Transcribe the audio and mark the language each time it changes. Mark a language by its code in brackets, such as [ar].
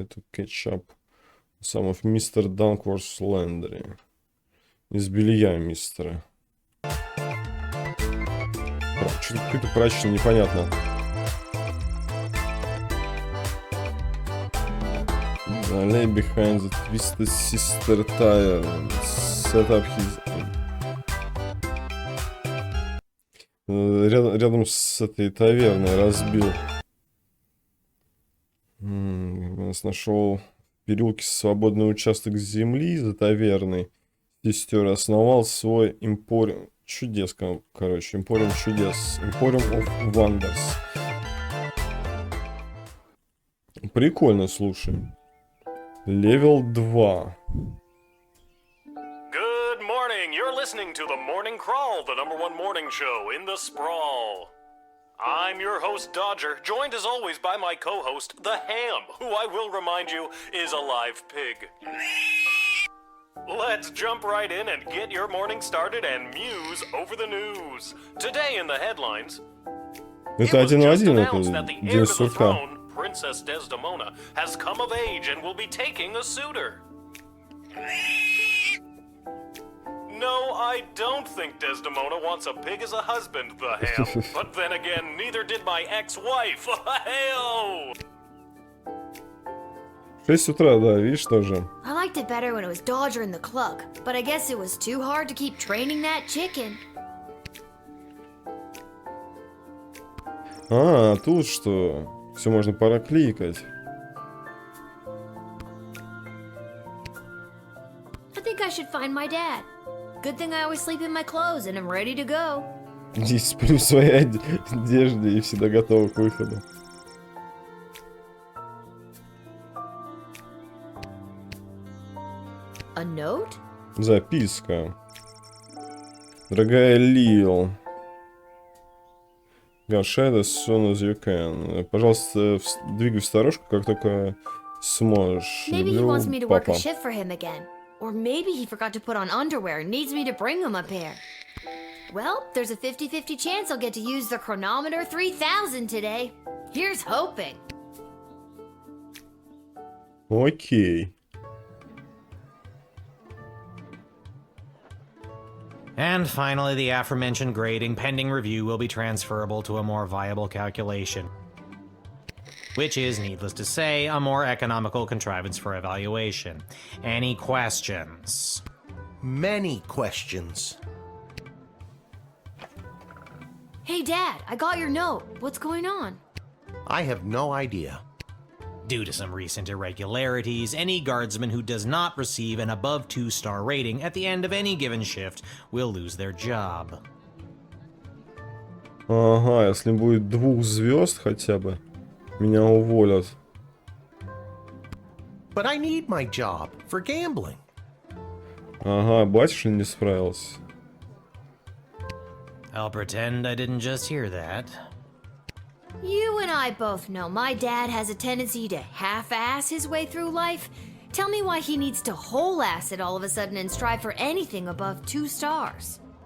[en] Кетчап. Some of Mr. Dunkworth's Laundry. [ru] Из белья мистера. Что-то какой-то прачечный, непонятно. [en] The lay behind the twisted sister tire. Set up his... [ru] Рядом с этой таверной разбил. Нашел в переулке свободный участок земли за таверной. Сестер основал свой импориум. Чудес, короче, импориум чудес. [en] Импориум of Wonders. [ru] Прикольно, слушай. Левел 2. [en] Good morning. You're listening to the Morning Crawl, the #1 morning show in the sprawl. I'm your host, Dodger, joined as always by my co-host, the Ham, who I will remind you is a live pig. Let's jump right in and get your morning started and muse over the news. Today in the headlines, [ru] Это один в один, это День сурка. [en] Princess Desdemona has come of age and will be taking a suitor. No, I don't think Desdemona wants a pig as a husband, the Ham. But then again, neither did my ex-wife. Hell! [ru] 6 утра, да, видишь, тоже. [en] I liked it better when it was Dodger and the Cluck, but I guess it was too hard to keep training that chicken. [ru] А, тут что? Все можно прокликать. [en] I think I should find my dad. Good thing I always sleep in my clothes and I'm ready to go. [ru] Здесь сплю в своей одежде и всегда готова к выходу. [en] A note? [ru] Записка. Дорогая Лил. [en] Gashad as soon as you can. [ru] Пожалуйста, двигай в сторожку, как только сможешь. [en] Maybe he [ru] Люблю, [en] wants me to work a [ru] папа. [en] shift for him again. Or maybe he forgot to put on underwear and needs me to bring him a pair. Well, there's a 50-50 chance I'll get to use the chronometer 3000 today. Here's hoping. [ru] Окей. [en] And finally, the aforementioned grading pending review will be transferable to a more viable calculation, which is, needless to say, a more economical contrivance for evaluation. Any questions? Many questions. Hey, Dad, I got your note. What's going on? I have no idea. Due to some recent irregularities, any guardsman who does not receive an above 2-star rating at the end of any given shift will lose their job. [ru] Ага, если будет 2 звезд хотя бы, меня уволят. [en] But I need my job for gambling. [ru] Ага, батюшка не справился. [en] I'll pretend I didn't just hear that. You and I both know my dad has a tendency to half-ass his way through life. Tell me why he needs to whole-ass it all of a sudden and strive for anything above 2 stars.